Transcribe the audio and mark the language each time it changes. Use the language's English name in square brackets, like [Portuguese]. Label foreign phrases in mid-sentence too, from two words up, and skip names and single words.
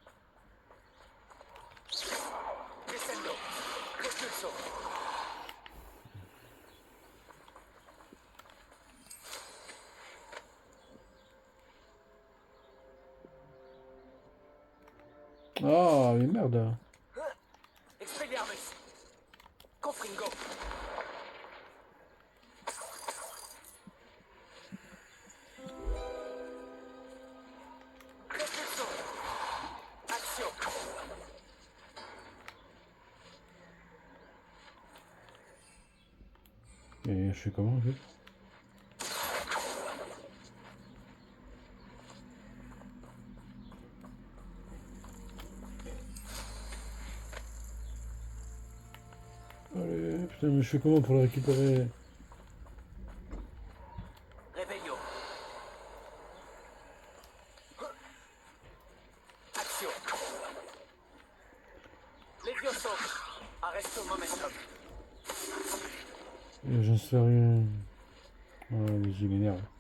[French] Descendo. Propulso. Ah, mais merde. Expelliarmus. Confringo. Propulso. Action. Et je fais comment en fait? Allez, putain, mais je fais comment pour le récupérer? Revelio. Action. Levioso. Arresto momentum. J'en sais rien. Ah, mais j'ai m'énerve.